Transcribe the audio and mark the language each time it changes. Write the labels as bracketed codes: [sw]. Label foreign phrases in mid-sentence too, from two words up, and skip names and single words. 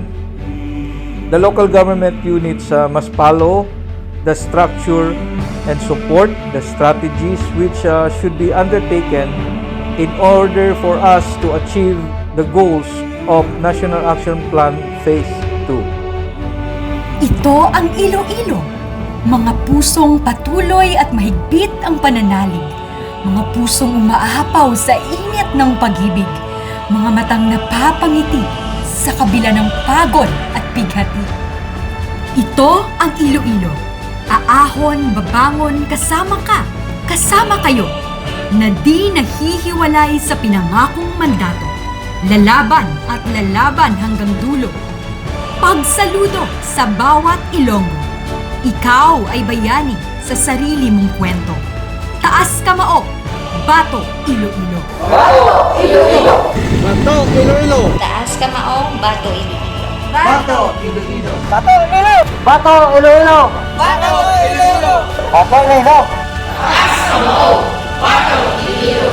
[en] The local government units must follow the structure and support the strategies which should be undertaken in order for us to achieve the goals of National Action Plan Phase 2. [tl] Ito ang Iloilo, mga pusong patuloy at mahigpit ang pananalig, mga pusong umaapaw sa init ng pag-ibig, mga matang napapangiti sa kabila ng pagod at pighati. Ito ang Iloilo, aahon, babangon, kasama ka, kasama kayo, na di nahihiwalay sa pinangakong mandato, lalaban at lalaban hanggang dulo. Pagsaludo sa bawat Ilonggo. Ikaw ay bayani sa sarili mong kwento. Taas kamao, Bato, Iloilo. Bato, Iloilo! Bato, Iloilo! Taas kamao, Bato, Iloilo. Bato, Iloilo! Bato Iloilo! Bato Iloilo! Bato, Iloilo! Bato Iloilo! Taas kamao, Bato, Iloilo.